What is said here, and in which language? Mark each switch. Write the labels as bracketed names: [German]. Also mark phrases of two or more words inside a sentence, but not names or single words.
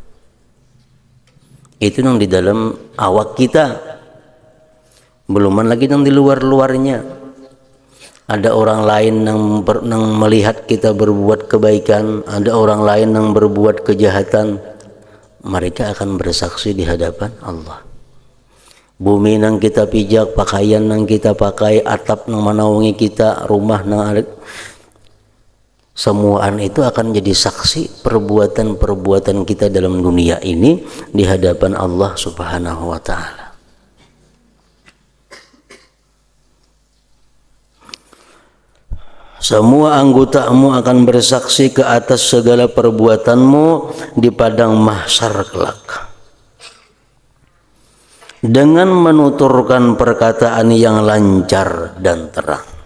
[Indonesian] Itu yang di dalam awak kita, beluman lagi yang di luar-luarnya. Ada orang lain yang melihat kita berbuat kebaikan, ada orang lain yang berbuat kejahatan. Mereka akan bersaksi di hadapan Allah. Bumi nang kita pijak, pakaian nang kita pakai, atap nang manaungi kita, rumah nang semuaan itu akan jadi saksi perbuatan-perbuatan kita dalam dunia ini di hadapan Allah [Arabic] Subhanahu wa ta'ala. [Indonesian] Semua anggotamu akan bersaksi ke atas segala perbuatanmu di padang mahsyar kelak, dengan menuturkan perkataan yang lancar dan terang.